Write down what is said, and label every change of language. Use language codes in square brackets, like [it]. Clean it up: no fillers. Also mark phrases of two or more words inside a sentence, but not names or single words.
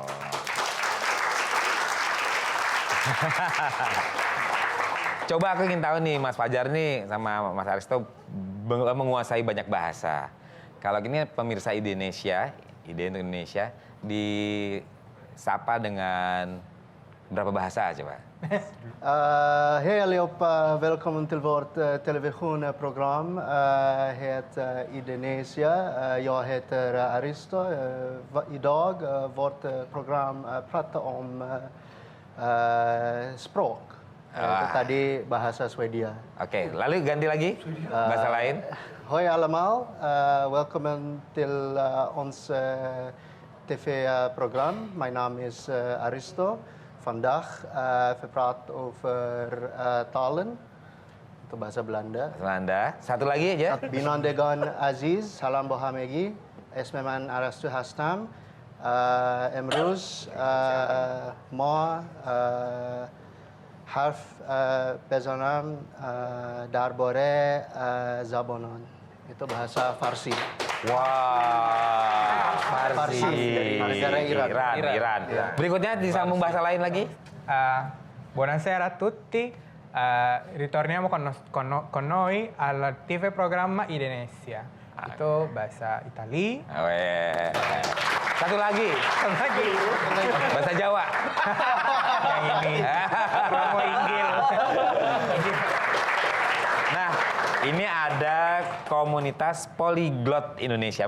[id] Coba aku ingin tahu nih, Mas Fajar nih sama Mas Aristo menguasai banyak bahasa. Kalau gini pemirsa Indonesia, Ide untuk Indonesia, disapa dengan berapa bahasa coba? [sv] Hej allihopa, välkommen till vårt televisionprogram. Heter Indonesia. Jag heter Aristo. Idag vårt program pratar om språk. [id] Tadi bahasa Swedia. Oke, lalu ganti lagi bahasa lain. [nl] Hoi allemaal, welkom till ons tv-program. Mijn naam is Aristo. Vandaag we praten over talen. [id] Itu bahasa Belanda. Belanda. Satu lagi aja. [fa] بینندگان عزیز، سلام به همگی. اسم من ارسطو هستم. امروز ما حرف بزنیم درباره زبان‌ها. [id] Itu bahasa Farsi. Wah, Farsi. Negara Iran. Iran. Berikutnya disambung bahasa lain lagi. [it] Buonasera a tutti, ritorniamo con noi al TV programma Indonesia. [id] Itu bahasa Itali. Satu lagi. Bahasa Jawa. Yang ini promo Inggil. Nah, ini ada komunitas Polyglot Indonesia.